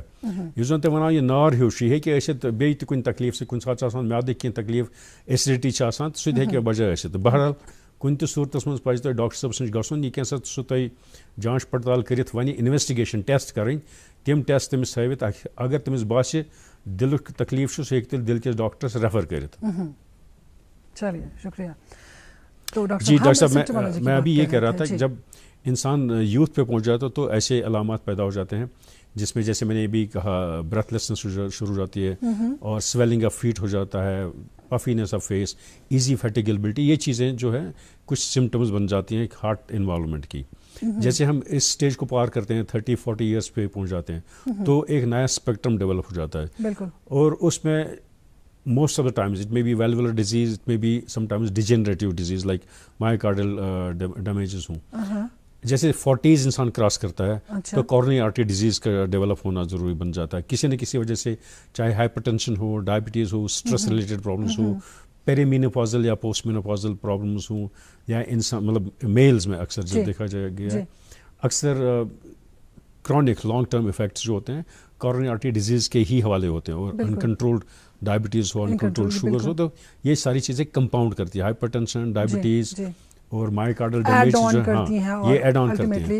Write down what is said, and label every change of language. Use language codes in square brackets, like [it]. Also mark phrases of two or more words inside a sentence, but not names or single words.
[ks] یُس زن تۄہہِ وَنان یہِ نار ہیوٗ چھُ یہِ ہیٚکہِ ٲسِتھ بیٚیہِ تہِ کُنہِ تکلیٖف سۭتۍ کُنہِ ساتہٕ چھُ آسان میادٕکۍ کینٛہہ تکلیٖف ایسڈِٹی چھِ آسان تہٕ سُہ تہِ ہیٚکہِ وجہ ٲسِتھ. بہرحال کُنہِ تہِ صوٗرتس منٛز پزِ تۄہہِ ڈاکٹر صٲبس نِش گژھُن. یہِ کینٛژھا سُہ تۄہہِ جانچ پڑتال کٔرِتھ وَنہِ [en] investigation test [ks] کرٕنۍ تِم ٹیسٹ تٔمِس ہٲوِتھ اگر تٔمِس باسہِ دِلُک تکلیٖف چھُ سُہ ہیٚکہِ تیٚلہِ دِل کِس ڈاکٹرس ریفر کٔرِتھ. [ur] چلیے شکریہ. جی ڈاکٹر صاحب میں ابھی یہ کہہ رہا تھا کہ جب انسان یوتھ پہ پہنچ جاتا ہے تو ایسے علامات پیدا ہو جاتے ہیں جس میں جیسے میں نے ابھی کہا بریتھ لیسنس شروع ہو جاتی ہے اور [en] swelling of feet [ur] ہو جاتا ہے [en] puffiness of face easy fatigability. [ur] یہ چیزیں جو ہے کچھ سمٹمز بن جاتی ہیں [en] heart involvement [ur] کی. جیسے ہم اس سٹیج کو پار کرتے ہیں 30-40 ایئرس پہ پہنچ جاتے ہیں تو ایک نیا [en] spectrum develop [ur] ہو جاتا ہے اور اس میں [en] most of the times it may be valvular disease, it may be sometimes degenerative disease like myocardial damages [ur] ہوں. جیسے 40s انسان کراس کرتا ہے تو [en] coronary artery disease [ur] کا ڈیولپ ہونا ضروری بن جاتا ہے کسی نہ کسی وجہ سے, چاہے ہائپر ٹینشن ہو, ڈائبٹیز ہو, [en] stress related problems [ur] ہو, [en] peri menopausal [ur] یا [en] post menopausal problems [ur] ہوں یا انسان مطلب میلز میں اکثر جو دیکھا جائے گیا اکثر [en] chronic long term effects [ur] جو ہوتے ہیں [en] coronary artery disease [ur] کے ہی حوالے ہوتے ہیں, اور [en] uncontrolled diabetes [ur] ہو, [en] uncontrolled sugars [ur] ہو, تو یہ ساری چیزیں کمپاؤنڈ کرتی ہے, ہائپر ٹینشن, ڈائبٹیز اور [en] myocardial damage [ur] یہ [en] add on [ur] کرتی ہیں.